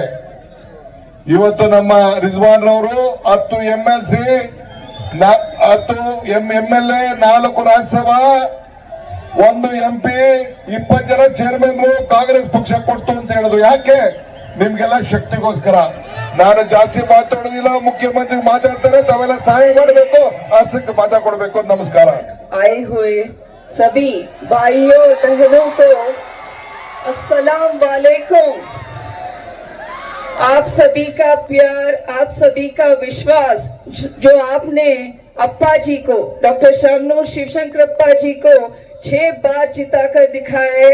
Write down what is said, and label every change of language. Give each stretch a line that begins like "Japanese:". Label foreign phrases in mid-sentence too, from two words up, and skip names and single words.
Kannada: ಇವತ್ತು ನಮ್ಮ ರಿಜ್ವಾನ್ ರವರು 10 MLC, 10 MLA, 4 ರಾಜ್ಯಸಭಾ, 1 MP, 20 ಜನ ಚೇರ್ಮನ್ರು ಕಾಂಗ್ರೆಸ್ ಪಕ್ಷ ಕೊಡ್ತು ಅಂತ ಹೇಳಿದ್ರು. ಯಾಕೆ? ನಿಮ್ಗೆಲ್ಲ ಶಕ್ತಿಗೋಸ್ಕರ. ನಾನು ಜಾಸ್ತಿ ಮಾತಾಡೋದಿಲ್ಲ, ಮುಖ್ಯಮಂತ್ರಿ ಮಾತಾಡ್ತಾರೆ, ತಾವೆಲ್ಲ ಸಹಾಯ ಮಾಡಬೇಕು, ಅಷ್ಟಕ್ಕೆ ಮಾತಾಡ್ಕೊಡ್ಬೇಕು. ನಮಸ್ಕಾರ.
Hindi: आए हुए सभी भाइयों बहनों को
Arabic: السلام عليكم.
Hindi: आप सभी का प्यार, आप सभी का विश्वास जो आपने अप्पा जी को, डॉक्टर शामनूर शिवशंकरप्पा जी को 6 बार जिताकर दिखाए।